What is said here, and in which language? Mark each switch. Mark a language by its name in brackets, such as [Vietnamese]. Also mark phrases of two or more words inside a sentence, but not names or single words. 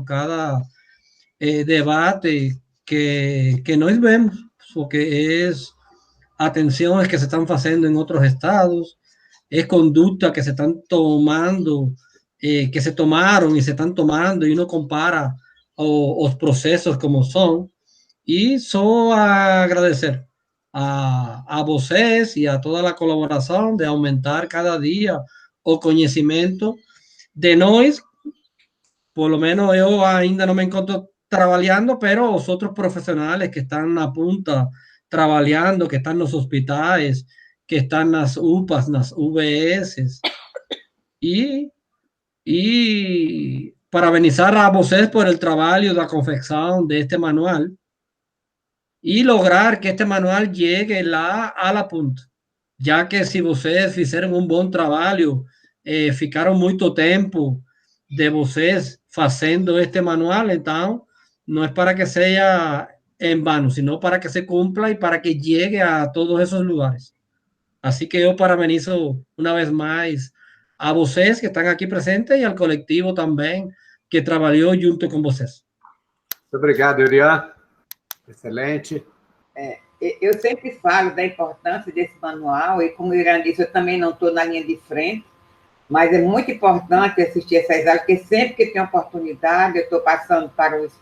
[Spanish] cada debate que [Portuguese] nós vemos, [Spanish] porque es atenciones que se están haciendo en otros estados, es conducta que se están tomando, que se tomaron y se están tomando, y uno compara los procesos como son, y solo agradecer a vocês y a toda la colaboración de aumentar cada día o conocimiento de nós. Por lo menos yo ainda no me encuentro trabajando, pero los otros profesionales que están a punta trabajando, que están en los hospitales, que están en las UPAs, en las VS, y [Portuguese] parabenizar a vocês [Spanish] por el trabajo y la confección de este manual y lograr que este manual llegue a la punta, ya que si [Portuguese] vocês fizeram [Spanish] un buen trabajo, ficaron mucho tiempo de [Portuguese] vocês fazendo [Spanish] este manual, então no es para que sea en vano, sino para que se cumpla y para que llegue a todos esos lugares. Así que yo parabenizo una vez más a vocês que están aquí presentes y al colectivo también que trabajó junto con vocês. [Portuguese] Obrigado, Urian. Excelente. Eu sempre falo da importância desse manual, e como o Urian disse, eu também não estou na linha de frente, mas é muito importante assistir essas aulas, porque sempre que tem oportunidade, eu estou passando para os...